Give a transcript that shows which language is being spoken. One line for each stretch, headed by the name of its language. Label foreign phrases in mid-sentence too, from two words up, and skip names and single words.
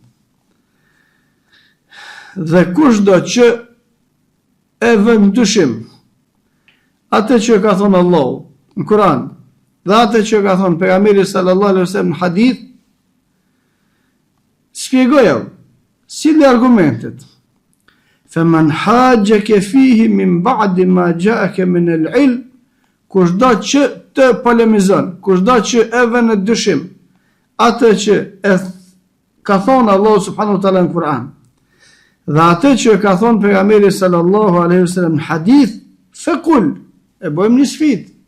Albanian: Dhe kushdo që e vën dyshim atë që ka thonë Allahu në Kur'an dhe atë që ka thonë pejgamberi
Arabic: صلى الله عليه وسلم
Albanian: në hadith, shpjegoja si argumentet.
Arabic: فمن حاجك فيه من بعد ما جاءك من العلم,
Albanian: kushdo që të polemizon, kushdo që e vën në dyshim atë që e ka thonë Allahu
Arabic: سبحانه وتعالى
Albanian: në Kur'an, dhe atë që ka thonë pejgamberi
Arabic: صلى الله عليه وسلم
Albanian: në hadith, fekul, e bëjmë një sfidë.